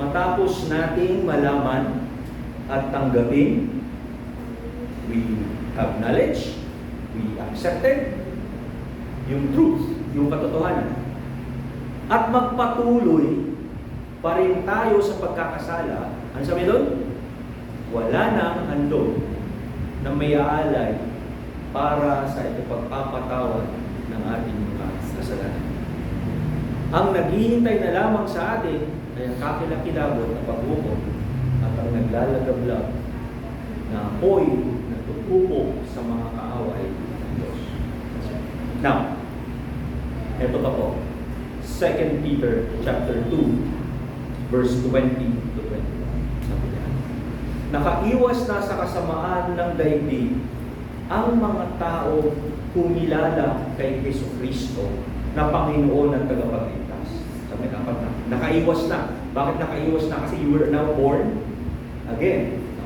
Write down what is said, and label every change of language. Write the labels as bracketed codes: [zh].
[tl] Matapos nating malaman at tanggapin, [en] we have knowledge, we accepted [tl] yung truth, yung katotohanan. At magpatuloy pa rin tayo sa pagkakasala. Ano sabi doon? Wala nang handog na may aalay para sa ipagpapatawad ng ating mga kasalanan. Ang naghihintay na lamang sa atin ay ang kakilakilabot na paghukom at ang naglalagablab na apoy na tutupo sa mga kaaway ng Diyos. Now, ito pa po. 2 Peter chapter 2, verse 20 to 21. Sabi niya, nakaiwas na sa kasamaan ng daigdig ang mga tao kumilala kay Jesucristo na Panginoon at tagapagligtas. Sabi dapat na, nakaiwas na. Bakit nakaiwas na? Kasi [en] you were now born again.